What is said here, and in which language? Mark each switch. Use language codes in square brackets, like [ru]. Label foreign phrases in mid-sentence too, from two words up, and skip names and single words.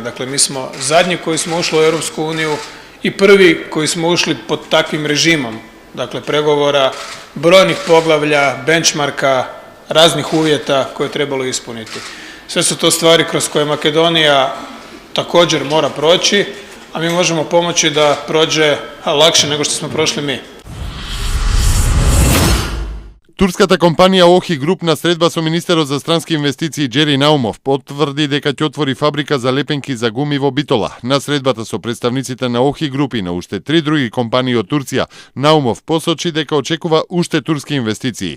[hr] Dakle, mi smo zadnji koji smo ušli u Europsku uniju i prvi koji smo ušli pod takvim režimom, dakle pregovora, brojnih poglavlja, benchmarka, raznih uvjeta koje je trebalo ispuniti. Sve su to stvari kroz koje Makedonija također mora proći, a mi možemo pomoći da prođe lakše nego što smo prošli mi. [mk] Турската компанија Охи Груп на средба со министерот за странски инвестиции Джери Наумов потврди дека ќе отвори фабрика за лепенки за гуми во Битола. На средбата со представниците на Охи Груп и на уште 3 други компании од Турција, Наумов посочи дека очекува уште турски инвестиции.